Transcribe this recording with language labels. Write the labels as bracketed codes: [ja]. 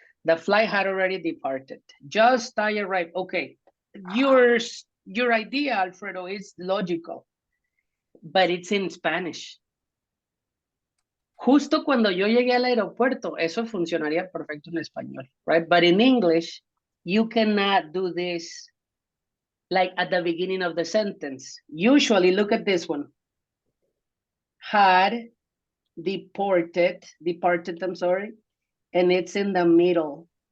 [en] The flight had already departed. Just I arrived. Okay. Your idea, Alfredo, is logical, but it's in Spanish. [es] Justo cuando yo llegué al aeropuerto, eso funcionaría perfecto en español, right? [en] But in English, you cannot do this like at the beginning of the sentence. Usually, look at this one. Had departed, I'm sorry, and it's in the middle.